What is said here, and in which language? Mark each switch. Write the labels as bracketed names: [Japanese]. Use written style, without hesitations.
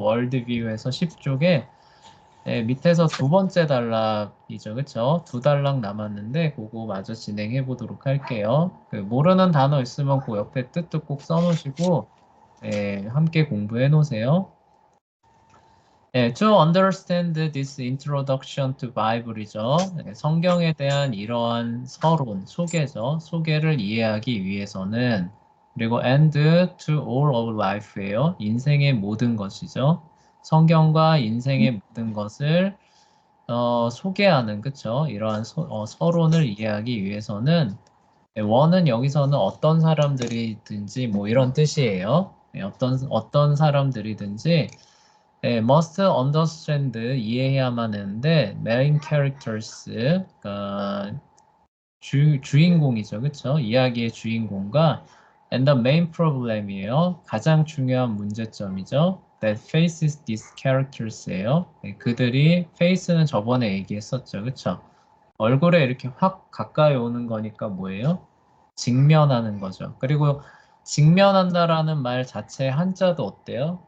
[Korean] 월드뷰에서 10쪽에 밑에서 두 번째 단락이죠. 그쵸? 두 단락 남았는데 그거 마저 진행해 보도록 할게요. 그 모르는 단어 있으면 그 옆에 뜻도 꼭 써놓으시고 함께 공부해 놓으세요. [English] To understand this introduction to Bible이죠. [Korean] 성경에 대한 이러한 서론, 소개죠. 소개를 이해하기 위해서는 그리고 [English] and to all of life [Korean] 예요. 인생의 모든 것이죠. 성경과 인생의 모든 것을 소개하는 그쵸? 이러한 서론을 이해하기 위해서는 원은 여기서는 어떤 사람들이든지 뭐 이런 뜻이에요. 어떤 사람들이든지 [English] must understand [Korean] 이해해야만 하는데 [English] main characters [Korean] 그러니까 주인공이죠, 그렇죠? 이야기의 주인공과 [English] and the main problem이에요. [Korean] 가장 중요한 문제점이죠. [English] That faces these characters예요. [Korean] 그들이 face는 저번에 얘기했었죠, 그렇죠? 얼굴에 이렇게 확 가까이 오는 거니까 뭐예요? 직면하는 거죠. 그리고 직면한다라는 말 자체의 한자도 어때요?